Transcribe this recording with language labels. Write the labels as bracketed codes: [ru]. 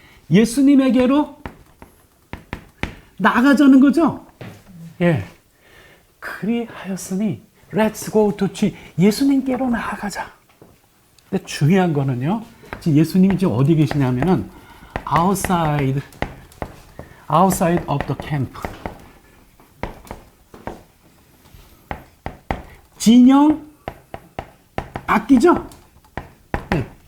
[ko] 예수님에게로 나가자는 거죠. 예. 그리하였으니 [en] Let's go to Jesus. [ko] 예수님께로 나아가자. 근데 중요한 거는요. 지금 예수님이 지금 어디 계시냐면은 [en] outside of the camp. [ko] 진영 밖이죠? 네.